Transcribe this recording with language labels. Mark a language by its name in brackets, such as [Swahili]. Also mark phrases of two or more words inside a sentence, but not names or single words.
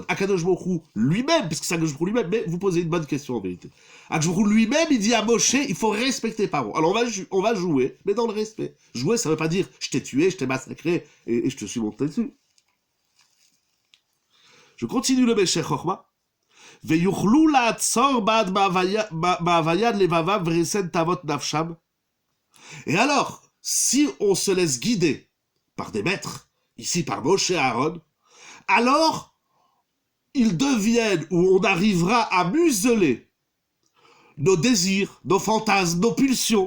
[Hebrew] הקדוש ברוך הוא [French] lui-même, parce que c'est [Hebrew] הקדוש ברוך הוא [French] lui-même, mais vous posez une bonne question en vérité. [Hebrew] הקדוש ברוך הוא [French] lui-même, il dit à Moshe, il faut respecter Paro. Alors on va jouer, mais dans le respect. Jouer, ça veut pas dire je t'ai tué, je t'ai massacré et je te suis monté dessus. Je continue le Meshech Chochma. [Hebrew] ויוכלו לעצור בעד מהוויין לבבם וריסן תאוות נפשם. [French] Et alors, si on se laisse guider par des maîtres, ici par Moshe et Aaron, alors ils deviennent, ou on arrivera à museler nos désirs, nos fantasmes, nos pulsions.